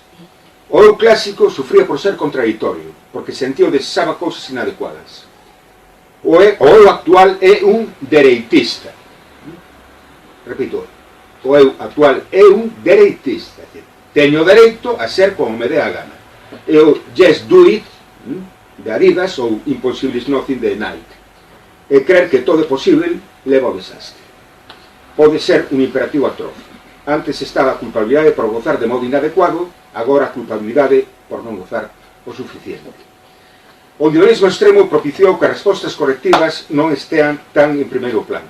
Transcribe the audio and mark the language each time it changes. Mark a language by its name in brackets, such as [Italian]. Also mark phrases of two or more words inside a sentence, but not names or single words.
[Galician] O eu clásico sufría por ser contradictorio, porque sentía o desexaba cousas inadecuadas. O eu actual é un dereitista. Repito, o eu actual é un dereitista. Teño dereito a ser como me dé a gana. E o Just Do It de Adidas ou Impossible is Nothing de Nike. E creer que todo é posible leva ao desastre. Pode ser un imperativo atroz. Antes estaba a culpabilidade por gozar de modo inadecuado, agora a culpabilidade por non gozar o suficiente. O individualismo extremo propiciou que as respostas colectivas non estean tan en primeiro plano.